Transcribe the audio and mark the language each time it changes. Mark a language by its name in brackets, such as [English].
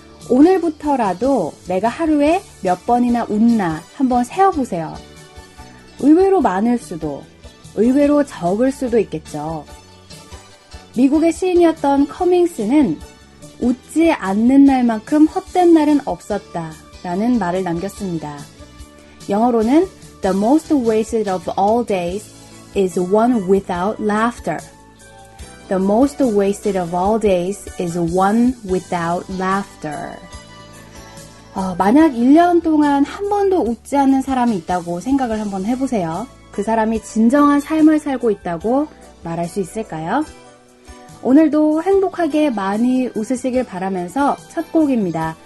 [Korean] 오늘부터라도 내가 하루에 몇 번이나 웃나 한번 세어보세요. 의외로 많을 수도, 의외로 적을 수도 있겠죠. 미국의 시인이었던 커밍스는 웃지 않는 날만큼 헛된 날은 없었다 라는 말을 남겼습니다. 영어로는 [English] The most wasted of all days is one without laughter. The most wasted of all days is one without laughter. [Korean] 만약 1년 동안 한 번도 웃지 않는 사람이 있다고 생각을 한번 해보세요. 그 사람이 진정한 삶을 살고 있다고 말할 수 있을까요? 오늘도 행복하게 많이 웃으시길 바라면서 첫 곡입니다.